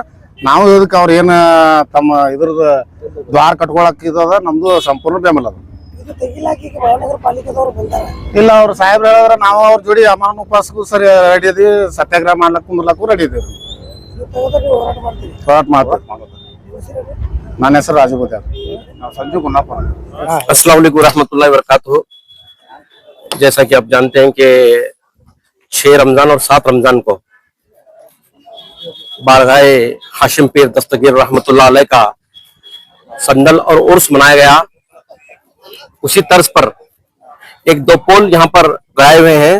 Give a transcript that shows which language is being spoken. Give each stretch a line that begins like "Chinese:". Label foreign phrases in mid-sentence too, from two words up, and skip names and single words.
Kannada: ನಾವು ಇದಕ್ಕೆ ಅವ್ರ ಏನ ತಮ್ಮ ಇದ್ರದ ದ್ವಾರ ಕಟ್ಕೊಳಕ್ ಇದದ ನಮ್ದು ಸಂಪೂರ್ಣ ಬೆಂಬಲ ಅದ. ಮಹಾನಗರ ಪಾಲಿಕೆದವ್ರು ಬಂದಾರ ಇಲ್ಲ ಅವ್ರ ಸಾಹೇಬ್ರ ಹೇಳಿದ್ರ ನಾವು ಅವ್ರ ಜೋಡಿ ಅಮಾನ ಉಪವಾಸಕ್ಕೂ ಸರಿ ರೆಡಿ ಇದೀವಿ. ಸತ್ಯಾಗ್ರಹ ಮಾಡ್ಲಕ್ ಕುಂದ್ರಲಕ್ಕೂ ರೆಡಿ ಇದೀವಿ. ಹೋರಾಟ ಮಾಡ್ತೀವಿ. ನನ್ನ ಹೆಸರು ರಾಜು ಗುದ್ದಾರ್. ನಾವು ಸಂಜು ಗುನ್ನಾಪುರ.
Arabic: السلام عليكم ورحمة الله وبركاته.
Hindi: जैसा कि आप जानते हैं कि 6 रमजान और 7 रमजान को बारगाह हाशिम पीर दस्तगीर
Arabic: رحمة الله عليه
Hindi: का संदल और उर्स मनाया गया। उसी तर्ज पर 1-2 पोल यहाँ पर गाए हुए हैं।